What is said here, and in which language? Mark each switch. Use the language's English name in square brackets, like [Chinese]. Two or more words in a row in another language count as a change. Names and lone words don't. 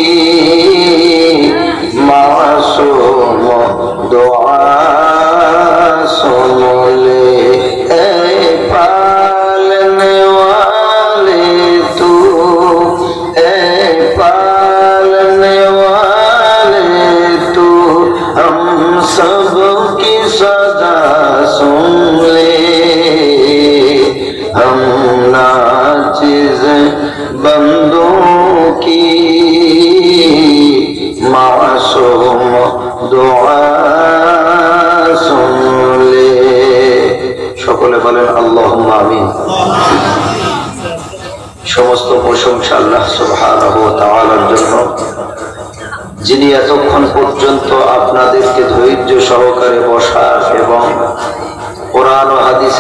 [Urdu] معصوم دعا سن لے اے پالنے والے تو اے پالنے والے تو ہم سب کی صدا سن لے ہم ناچیز بندوں کی معصوم دعا سن لے [Bangla] সকলে বলেন আল্লাহুম্মা আমিন সমস্ত প্রশংসা আল্লাহ সুবহানাহু ওয়া তাআলার জন্য যিনি এতক্ষণ পর্যন্ত আপনাদেরকে ধৈর্য সহকারে বসার এবং কোরআন ও হাদিসের